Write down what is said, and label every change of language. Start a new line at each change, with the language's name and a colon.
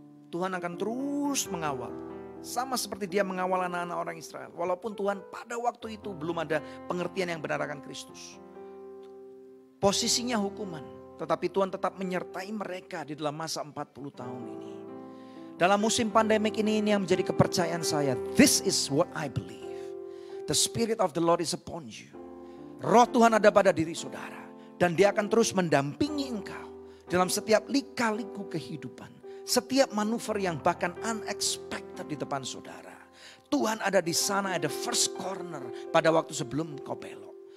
Indonesian: Tuhan akan terus mengawal. Sama seperti Dia mengawal anak-anak orang Israel. Walaupun Tuhan pada waktu itu belum ada pengertian yang benar akan Kristus. Posisinya hukuman. Tetapi Tuhan tetap menyertai mereka di dalam masa 40 tahun ini. Dalam musim pandemik ini yang menjadi kepercayaan saya.
English: This is what I believe. The Spirit of the Lord is upon you.
Indonesian: Roh Tuhan ada pada diri saudara. Dan Dia akan terus mendampingi engkau. Dalam setiap lika-liku kehidupan. Setiap manuver yang bahkan unexpected di depan saudara. Tuhan ada di sana, ada
English: first corner
Indonesian: pada waktu sebelum kau belok.